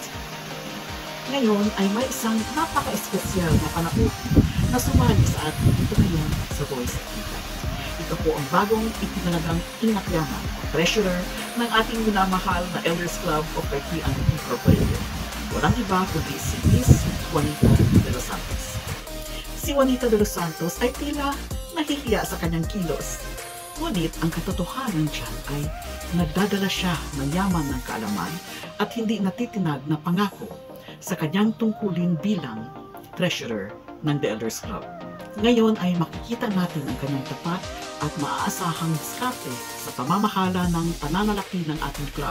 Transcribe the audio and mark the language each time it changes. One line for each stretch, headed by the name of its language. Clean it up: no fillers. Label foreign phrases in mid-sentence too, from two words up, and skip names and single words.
Filipino: Ngayon ay may isang napaka-espesyal na panahon na sumali sa atin dito ngayon sa Voice of Impact. Ito po ang bagong itinalagang inakyahan o treasurer ng ating minamahal na Elders Club of Kaipian Incorporated. Walang iba kundi si Miss Juanita de los Santos. Si Juanita de los Santos ay tila nahihiya sa kanyang kilos. Ngunit ang katotohanan dyan ay nagdadala siya ng yaman ng kaalaman at hindi natitinag na pangako sa kanyang tungkulin bilang treasurer ng The Elders Club. Ngayon ay makikita natin ang kanyang tapat at maaasahang diskarte sa pamamahala ng pananalapi ng ating club.